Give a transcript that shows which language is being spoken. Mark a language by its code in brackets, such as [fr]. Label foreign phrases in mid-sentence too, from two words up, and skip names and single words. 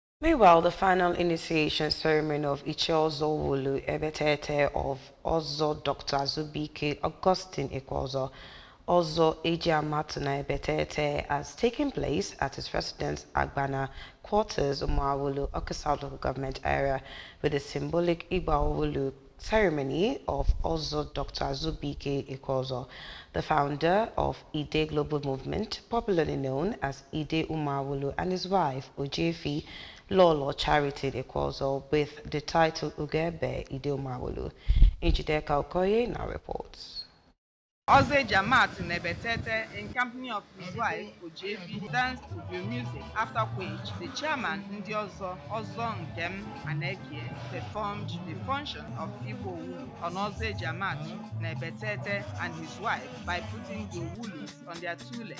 [en] Meanwhile, the final initiation ceremony of Ekweozor Owulu Ebetete of Ozo Dr. Zubike Augustine Ekweozor Ozo Ejiamatuna Ebetete has taken place at his residence Agbana quarters Umuawulu, Okasa local government area with the symbolic Igba Owulu ceremony of Ozo Dr. Zubike Ekweozor, the founder of Ide Global Movement, popularly known as Ide Umuawulu, and his wife Ojefi Lolo Charity Ekweozor with the title Ugebe Ide Umuawulu. Njideka Okoye now reports. Oze Jamat Nebetete, in company of his wife Ojefi, danced to the music, after which the chairman Ndiozo Ozo Nkem Anekie performed the function of Owulu on Oze Jamat Nebetete and his wife by putting the Owulus on their two legs.